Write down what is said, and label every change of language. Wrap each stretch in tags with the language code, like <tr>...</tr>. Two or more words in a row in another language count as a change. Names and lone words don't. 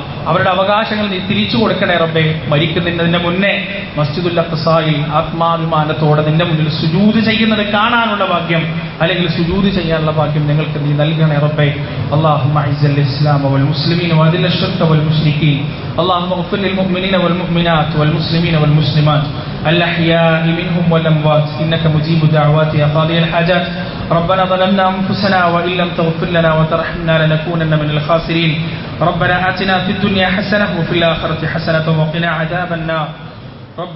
<ml>അവരുടെ അവകാശങ്ങൾ നീ തിരിച്ചു കൊടുക്കണേ റബ്ബേ. മരിക്കുന്നതിന് മുന്നേ മസ്ജിദുൽ അഖ്സായിൽ ആത്മാഭിമാനത്തോടെ നിന്റെ മുന്നിൽ സുജൂദ് ചെയ്യുന്നത് കാണാനുള്ള ഭാഗ്യം, അല്ലെങ്കിൽ സുജൂദ് ചെയ്യാനുള്ള ഭാഗ്യം ഞങ്ങൾക്ക് നീ നൽകണേ റബ്ബേ.</ml> <ar>اللهم أعز الإسلام والمسلمين وأذل الشرك والمشركين. اللهم اغفر للمؤمنين والمؤمنات والمسلمين والمسلمات الأحياء منهم والأموات إنك مجيب الدعوات يا قاضي الحاجات. ربنا ظلمنا أنفسنا وإن لم تغفر لنا وترحمنا لنكونن من الخاسرين. ربنا آتنا في الدنيا حسنة وفي الآخرة حسنة وقنا عذاب النار.</ar>